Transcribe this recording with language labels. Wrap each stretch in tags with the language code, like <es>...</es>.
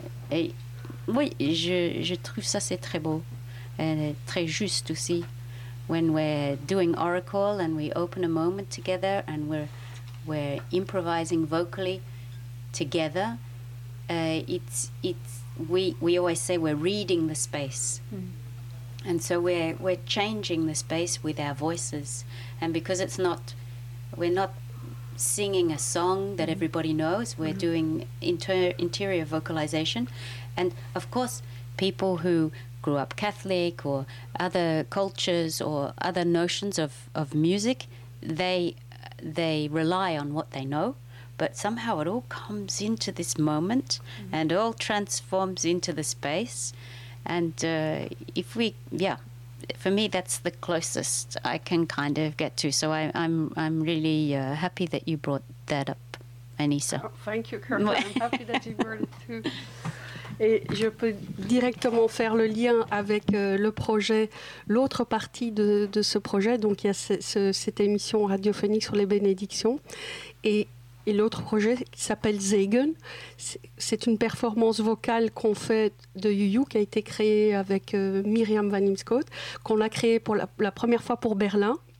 <fr>Et oui, je trouve ça c'est très beau et très juste aussi.</fr> <en>When we're doing oracle and we open a moment together and we're improvising vocally together, we always say we're reading the space. Mm-hmm. And so we're changing the space with our voices, and because it's not, we're not singing a song that everybody knows, we're mm-hmm. doing interior vocalization. And of course, people who grew up Catholic or other cultures or other notions of music, they rely on what they know. But somehow it all comes into this moment mm-hmm. and all transforms into the space. And for me, that's the closest I can kind of get to. So I'm really happy that you brought that up, Anissa. Oh, thank you, Carol. I'm happy that you brought it too.</en> <fr>Et je peux directement faire le lien avec le projet, l'autre partie de ce projet. Donc il y a cette émission radiophonique sur les bénédictions. Et l'autre projet qui s'appelle Zegen, c'est une performance vocale qu'on fait de Yu-Yu qui a été créée avec Myriam Van Imscoot, qu'on a créée pour la première fois pour Berlin.</fr>